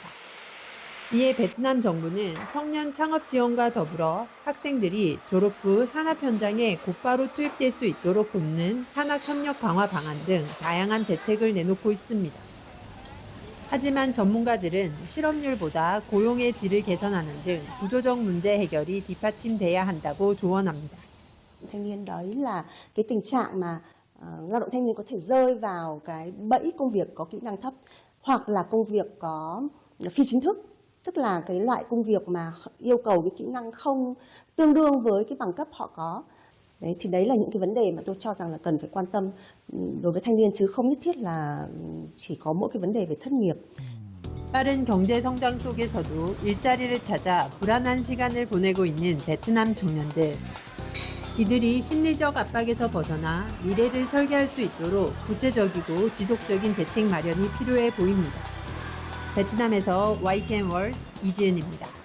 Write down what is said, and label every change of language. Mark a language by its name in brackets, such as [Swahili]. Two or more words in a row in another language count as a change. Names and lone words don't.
[Korean] 이에 베트남 정부는 청년 창업 지원과 더불어 학생들이 졸업 후 산업 현장에 곧바로 투입될 수 있도록 돕는 산학협력 강화 방안 등 다양한 대책을 내놓고 있습니다. 하지만 전문가들은 실업률보다 고용의 질을 개선하는 등 구조적 문제 해결이 뒷받침돼야 한다고 조언합니다. [Vietnamese] Thanh niên đấy là cái tình trạng mà lao động thanh niên có thể rơi vào cái bẫy công việc có kỹ năng thấp hoặc là công việc có phi chính thức, tức là cái loại công việc mà yêu cầu cái kỹ năng không tương đương với cái bằng cấp họ có. Đấy, thì đấy là những cái vấn đề mà tôi cho rằng là cần phải quan tâm đối với thanh niên, chứ không nhất thiết là chỉ có mỗi cái vấn đề về thất nghiệp. [Korean] 빠른 경제 성장 속에서도 일자리를 찾아 불안한 시간을 보내고 있는 베트남 청년들. 이들이 심리적 압박에서 벗어나 미래를 설계할 수 있도록 구체적이고 지속적인 대책 마련이 필요해 보입니다. 베트남에서 YTN 월드 이지은입니다.